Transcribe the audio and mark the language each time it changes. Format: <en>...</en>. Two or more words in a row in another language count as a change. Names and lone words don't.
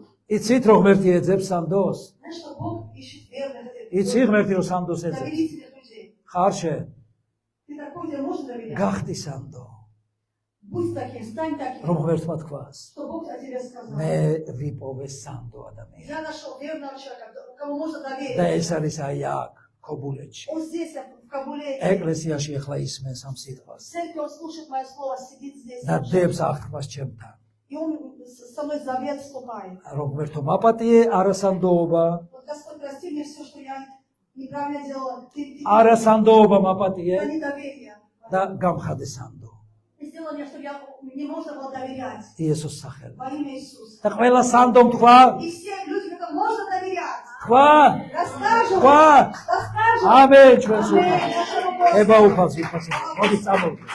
<ka>იცით რომ ღმერთი ეძებს სანდოს?</ka> <ru>Знаешь, что Бог ищет верных,</ru> <ka>იცი ღმერთი რომ სანდოს ეძებს?</ka> <ru>доверительных людей.</ru> <ka>ხარ შენ?</ka> <ru>Ты такой, тебе можно доверять?</ru> <ka>გახდი сандо.</ka> <ru>Будь таким, стань таким,</ru> <ka>რომ ღმერთმა თქვას.</ka> <ru>что Бог о тебе сказал.</ru> <ka>მე ვიპოვე სანდო ადამიანი.</ka> <ru>Я нашел верного человека, кому можно</ru> <ka>და</ka> <ru>доверить.</ru> <ka>ეს არის აი აქ, ქობულეთში.</ka> <ru>Он здесь, в Кабуле.</ru> <ka>ეკლესიაში ახლა ისმენს ამ სიტყვას.</ka> <ru>В церкви он слушает мое слово, сидит здесь.</ru> <ka>და დებს აღთქმას ჩემთან.</ka> <ru>И он со мной завет вступает.</ru> <ka>რომ ღმერთო მაპატიე არასანდოობა,</ka> <ru>Вот Господь, прости мне все, что я неправильно делала. Ты</ru> <ka>არასანდოობა მაპატიე</ka> <ru>это недоверие.</ru> <ka>და გამხადე სანდო.</ka> <ru>Ты сделал мне, что мне можно было доверять.</ru> <ka>იესოს სახელით.</ka> <ru>Во имя Иисуса.</ru> <ka>და ყველა სანდომ თქვა,</ka> <ru>И все люди, которым можно доверять.</ru> <ka>თქვა,</ka> <ru>Расскажем.</ru> <ka>თქვა,</ka> <ru>Расскажем.</ru> <ka>ამენ ჩვენს</ka> <ru>Аминь.</ru> <ka>უფალს.</ka> <ru>Нашему Господу.</ru> <ka>ება უფალს ვიფასებ. მოდი წამოვიდეთ.</ka>